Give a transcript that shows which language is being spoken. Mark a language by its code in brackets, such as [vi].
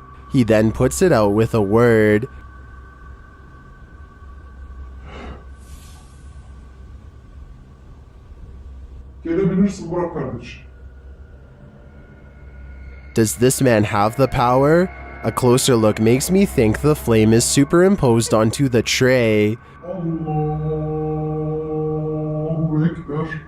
[en] He then puts it out with a word. [tr] Gelebilirsin Burak kardeş. [en] Does this man have the power? A closer look makes me think the flame is superimposed onto the tray. [ar] Allahu Ekber.